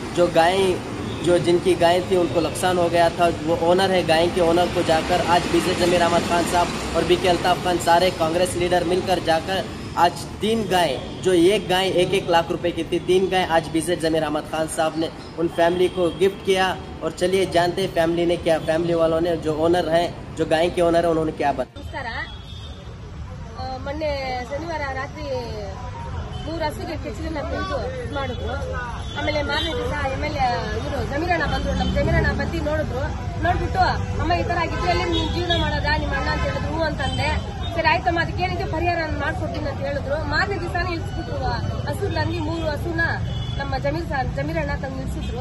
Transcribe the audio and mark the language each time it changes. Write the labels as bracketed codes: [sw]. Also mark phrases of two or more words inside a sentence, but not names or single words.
[hi] जो जिनकी गाय थी उनको नुकसान हो गया था, वो ओनर है गाय के ओनर को जाकर आज विजिट ज़मीर अहमद खान साहब और बीके अल्ताफ खान सारे कांग्रेस लीडर मिलकर जाकर आज 3 गाय, जो एक गाय 1-1 लाख रुपए की थी, 3 गाय आज विजिट ज़मीर अहमद खान साहब ने उन फैमिली को गिफ्ट किया। और चलिए जानते हैं फैमिली ने क्या, फैमिली वालों ने, जो ओनर हैं, जो गाय के ओनर है, उन्होंने क्या बताया। [kn] ಮೊನ್ನೆ ಶನಿವಾರ ರಾತ್ರಿ 3 ಹಸುಗೆ ಕೆಚ್ಚಲನ್ನ ತೆಗೆದು ಮಾಡಿದ್ರು. ಆಮೇಲೆ ಮಾರನೇ ದಿವಸ ಎಮ್ಎಲ್ಎ ಇವರು ಜಮೀರಣ್ಣ ಬಂದ್ರು. ನಮ್ಮ ಜಮೀರಣ್ಣ ಬಂದು ನೋಡ್ಬಿಟ್ಟು ಅಮ್ಮ ಈ ತರ ಆಗಿದ್ರಲ್ಲಿ ನೀನ್ ಜೀವನ ಮಾಡೋದಾ ನಿಮ್ಮ ಅಣ್ಣ ಅಂತ ಹೇಳಿದ್ರು. ಅಂತಂದೆ. ಸರಿ ಆಯ್ತಮ್ಮ, ಅದಕ್ಕೇನಿದೆ ಪರಿಹಾರ ಮಾಡ್ಕೊಡ್ತೀನಿ ಅಂತ ಹೇಳಿದ್ರು. ಮಾರನೇ ದಿವಸನೇ ಇಳಿಸ್ಬಿಟ್ರು ಹಸುಗಳಲ್ಲಿ 3 ಹಸುನ ನಮ್ಮ ಜಮೀರಣ್ಣ ತಂದು ನಿಲ್ಸಿದ್ರು.